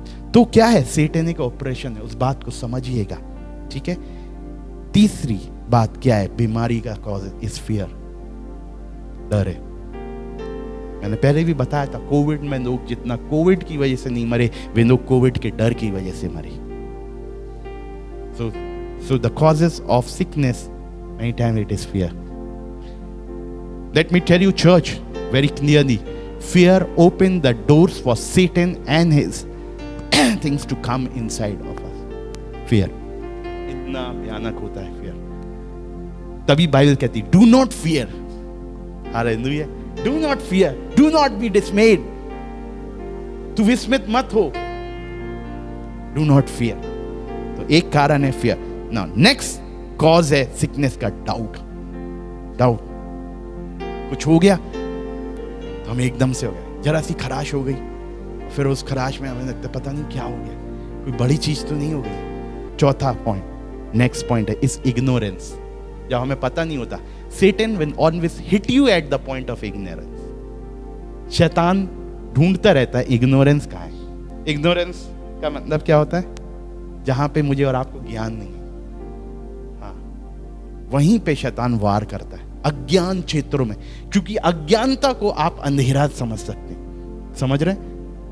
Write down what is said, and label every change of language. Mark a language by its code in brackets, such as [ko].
[hi] तो क्या है, सैटेनिक ऑपरेशन है, उस बात को समझिएगा, ठीक है। तीसरी बात क्या है, बीमारी का [en] cause is fear, [hi] डर है। मैंने पहले भी बताया था, कोविड में लोग जितना कोविड की वजह से नहीं मरे, वे लोग कोविड के डर की वजह से मरे। [en] So the causes of sickness, many times it is fear. Let me tell you, church, very clearly, fear opened the doors for Satan and his things to come inside of us. Fear. [hi] इतना भयानक होता है fear. तभी Bible कहती, [en] do not fear. Hallelujah. Do not fear. Do not be dismayed. [hi] तू विस्मित मत हो. [en] Do not fear. [hi] तो एक कारण है fear. [en] Now next cause है sickness का doubt. [hi] कुछ हो गया तो हमें एकदम से हो गया, जरा सी खराश हो गई, फिर उस खराश में हमें लगता है पता नहीं क्या हो गया, कोई बड़ी चीज तो नहीं हो गई। चौथा पॉइंट, नेक्स्ट पॉइंट है इस इग्नोरेंस, जब हमें पता नहीं होता। [en] Satan will always hit you at the point of ignorance. [hi] शैतान ढूंढता रहता है इग्नोरेंस कहाँ है। इग्नोरेंस का मतलब क्या होता है, जहां पे मुझे और आपको ज्ञान नहीं है, हाँ, वहीं पे शैतान वार करता है, अज्ञान क्षेत्रों में। क्योंकि अज्ञानता को आप अंधेरा समझ सकते हैं, समझ रहे हैं?